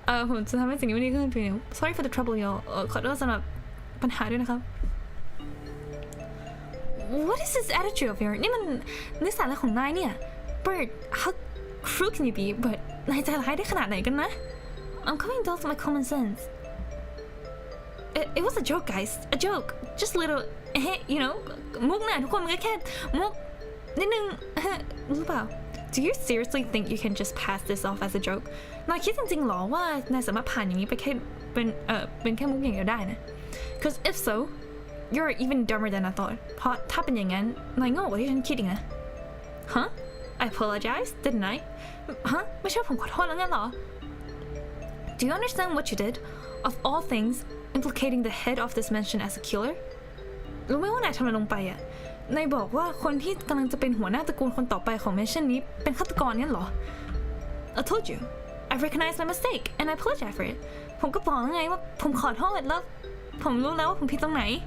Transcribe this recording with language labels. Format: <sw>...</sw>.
<th>ผมจะทำให้สิ่งนี้มันดีขึ้น</th> <en>Sorry for the trouble y'all</en> <th>ขอโทษสำหรับปัญหาด้วยนะครับ</th> <en>What is this attitude of yours</en> <th>นี่มันนิสัยอะไรของนายเนี่ย</th> <en>Bird how cruel can you be but</en> <th>นายใจร้ายได้ขนาดไหนกันนะ</th> <en>I'm coming down to my common sense. It was a joke, guys. A joke. Just a little, you know,</en> <th>มุกนะทุกคนมันก็แค่มุกนิดนึงรู้เปล่า</th> <en>Do you seriously think you can just pass this off as a joke?</en> <th>นายคิดจริงๆหรอว่านายสามารถผ่านอย่างนี้ไปแค่เป็นแค่มุกอย่างเดียวได้นะ</th> <en>Because if so, you're even dumber than I thought.</en> <th>เพราะถ้าเป็นอย่างนั้นนายโง่กว่าที่ฉันคิดอีกนะ</th> <en>Huh? I apologize, didn't I? Huh?</en> <th>ไม่ใช่ผมขอโทษแล้วงั้นหรอ</th> <en>Do you understand what you did? Of all things, implicating the head of this mansion as a killer?</en> <th>รู้ไหมว่านายทำอะไรลงไปอ่ะนายบอกว่าคนที่กำลังจะเป็นหัวหน้าตระกูลคนต่อไปของแมนชั่นนี้เป็นฆาตกรงั้นเหรอ</th> <en>I told you I recognized my mistake and I apologize for it</en> <th>ผมก็บอกแล้วไงว่าผมขอโทษแล้วผมรู้แล้วว่าผมผิดตรงไหน</th>